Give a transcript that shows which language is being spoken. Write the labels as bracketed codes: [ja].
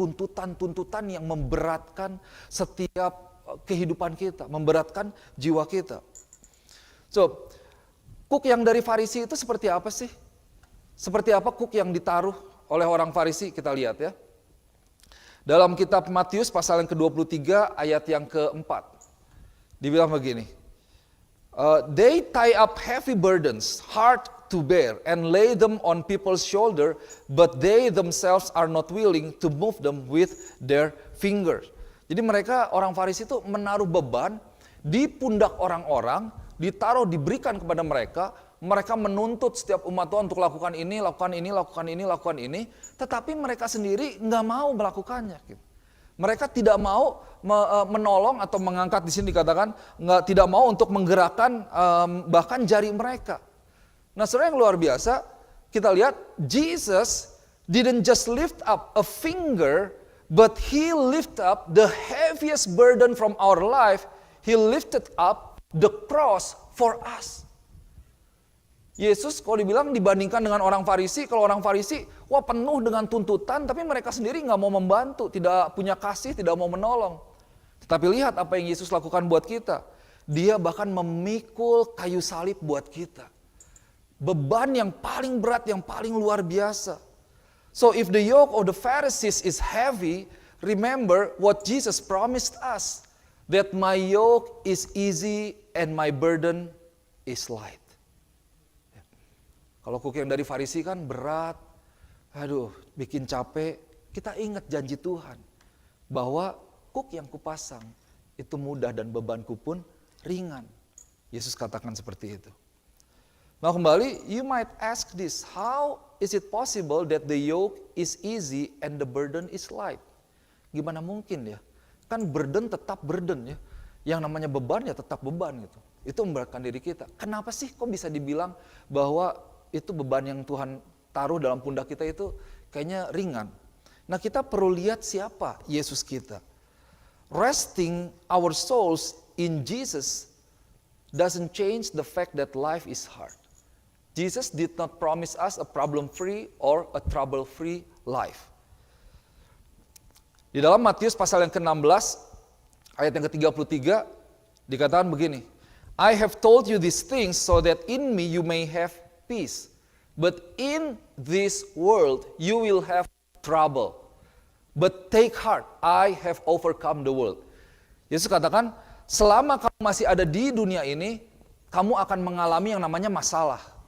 [id] Tuntutan-tuntutan yang memberatkan setiap kehidupan kita, memberatkan jiwa kita. So, kuk yang dari Farisi itu seperti apa sih? Seperti apa kuk yang ditaruh oleh orang Farisi? Kita lihat ya. Dalam kitab Matius pasal yang ke-23 ayat yang ke-4. Dibilang begini. [en] They tie up heavy burdens, hard to bear, and lay them on people's shoulder, but they themselves are not willing to move them with their fingers. [id] Jadi mereka, orang Farisi itu menaruh beban di pundak orang-orang, diberikan kepada mereka. Mereka menuntut setiap umat Tuhan untuk lakukan ini, lakukan ini, lakukan ini, lakukan ini. Tetapi mereka sendiri nggak mau melakukannya. Mereka tidak mau menolong atau mengangkat, di sini dikatakan tidak mau untuk menggerakkan bahkan jari mereka. Nah, saudara yang luar biasa, kita lihat [en] Jesus didn't just lift up a finger, but He lift up the heaviest burden from our life. He lifted up the cross for us. [id] Yesus kalau dibilang dibandingkan dengan orang Farisi, kalau orang Farisi, wah penuh dengan tuntutan, tapi mereka sendiri nggak mau membantu, tidak punya kasih, tidak mau menolong. Tetapi lihat apa yang Yesus lakukan buat kita. Dia bahkan memikul kayu salib buat kita. Beban yang paling berat, yang paling luar biasa. [en] So if the yoke of the Pharisees is heavy, remember what Jesus promised us. That my yoke is easy and my burden is light. [id] Kalau kuk yang dari Farisi kan berat, bikin capek. Kita ingat janji Tuhan bahwa kuk yang kupasang itu mudah dan bebanku pun ringan. Yesus katakan seperti itu. Nah kembali, [en] you might ask this, how is it possible that the yoke is easy and the burden is light? [id] Gimana mungkin ya? Kan burden tetap burden ya. Yang namanya beban ya tetap beban gitu. Itu memberatkan diri kita. Kenapa sih kok bisa dibilang bahwa itu beban yang Tuhan taruh dalam pundak kita itu kayaknya ringan. Nah kita perlu lihat siapa Yesus kita. [en] Resting our souls in Jesus doesn't change the fact that life is hard. Jesus did not promise us a problem-free or a trouble-free life. Di dalam Matius pasal yang ke-16, ayat yang ke-33, dikatakan begini. I have told you these things so that in me you may have peace. But in this world you will have trouble. But take heart, I have overcome the world. [id] Yesus katakan, selama kamu masih ada di dunia ini, kamu akan mengalami yang namanya masalah.